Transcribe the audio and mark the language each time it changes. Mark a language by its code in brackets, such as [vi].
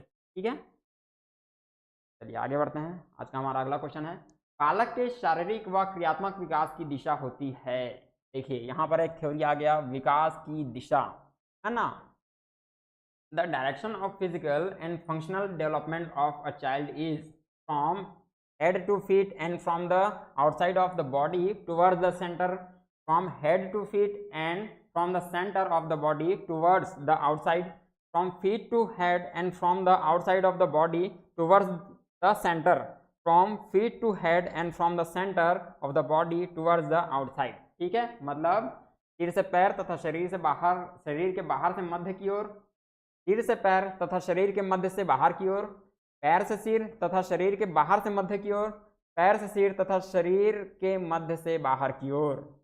[hi] ठीक है, चलिए आगे बढ़ते हैं। आज का हमारा अगला क्वेश्चन है, बालक के शारीरिक व क्रियात्मक विकास की दिशा होती है। देखिए यहाँ पर एक थ्योरी आ गया, विकास की दिशा, है ना। [en] The direction of physical and functional development of a child is from head to feet and from the outside of the body towards the center, from head to feet and from the center of the body towards the outside, from feet to head and from the outside of the body towards the center, from feet to head and from the center of the body towards the outside। [hi] ठीक है, मतलब सिर से पैर तथा शरीर से बाहर, शरीर के बाहर से मध्य की ओर, सिर से पैर तथा शरीर के मध्य से बाहर की ओर, पैर से सिर तथा शरीर के बाहर से मध्य की ओर, पैर से सिर तथा शरीर के मध्य से बाहर की ओर।